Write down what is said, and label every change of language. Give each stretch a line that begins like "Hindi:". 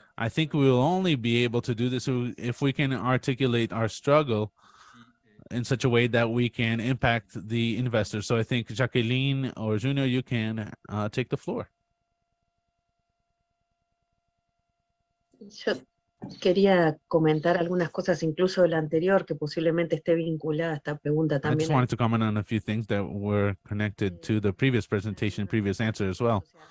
English: I think we will only be able to do this if we can articulate our struggle in such a way that we can impact the investors. So I think Jacqueline or Junior, you can take the floor.
Spanish: Yo quería comentar algunas cosas, incluso de la anterior, que posiblemente esté vinculada a esta pregunta también.
English: I just wanted to comment on a few things that were connected to the previous presentation, previous answer as well.